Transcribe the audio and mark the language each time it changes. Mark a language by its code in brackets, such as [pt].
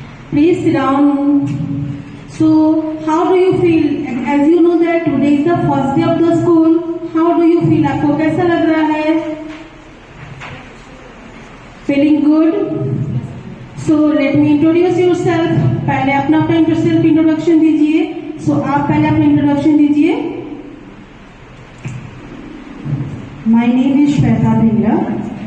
[en] Please sit down. So, how do you feel? As you know that today is the first day of the school. How do you feel? [hi] आपको कैसा लग रहा है? [en] Feeling good? So, let me introduce yourself. [hi] पहले अपना [en] self introduction [hi] दीजिए. So, आप पहले अपना introduction दीजिए. [en] My name is Shweta Bhaiya.